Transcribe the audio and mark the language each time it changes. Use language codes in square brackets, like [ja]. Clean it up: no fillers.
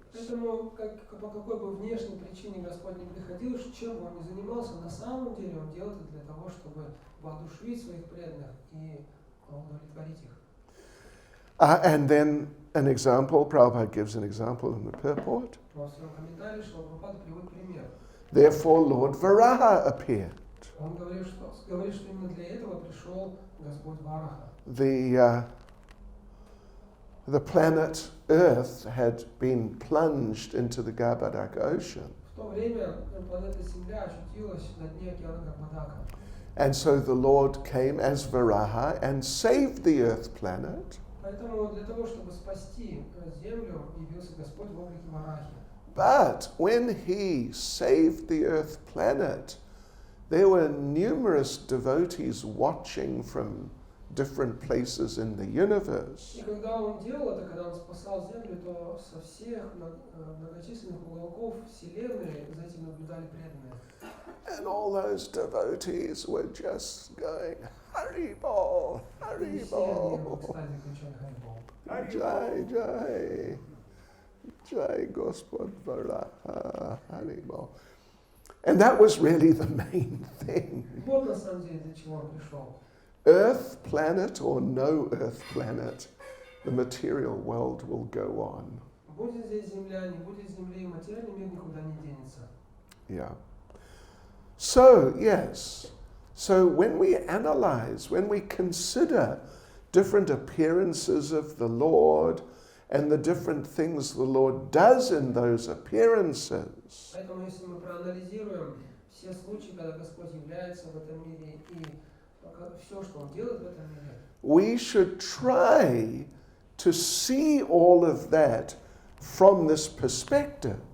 [ru] Поэтому, по какой бы внешней причине Господь не приходил, чем бы он ни занимался, на самом деле он делает это для того, чтобы воодушевить своих преданных и удовлетворить их. [en] And then an example, Prabhupada gives an example in the purport. [ru] В своем комментарии Шрила Прабхупада приводит пример. [en] Therefore, Lord Varaha appeared. [ru] Он говорит, что именно для этого пришел Господь Вараха. [en] The planet Earth had been plunged into the Garbadak Ocean. [ru] В то время планета Земля очутилась на дне океана Гарбадака. [en] And so the Lord came as Varaha and saved the Earth planet. [ru] Поэтому для того, чтобы спасти Землю, явился Господь в облике Варахи. [en] But when he saved the Earth planet, there were numerous devotees watching from different places in the universe. [ru] И когда он делал это, когда он спасал Землю, то со всех многочисленных уголков Вселенной за этим наблюдали преданные. [en] And all those devotees were just going, Haribol, [ru] И все они в Haribol, экстазе кричали Харибол. Jai, Jai, Jai Gospod Varaha, Haribol. [en] And that was really the main thing. [ru] Вот на самом деле для чего он пришел. [en] Earth planet or no Earth planet, the material world will go on. [ru] Будет здесь Земля, не будет Земли, материальный мир никуда не денется. [en] Yeah. So, yes. So when we analyze, when we consider different appearances of the Lord and the different things the Lord does in those appearances, [ru] Поэтому если мы проанализируем все случаи, когда Господь является в этом мире и все, что Он делает в этом мире, [en] we should try to see all of that from this perspective.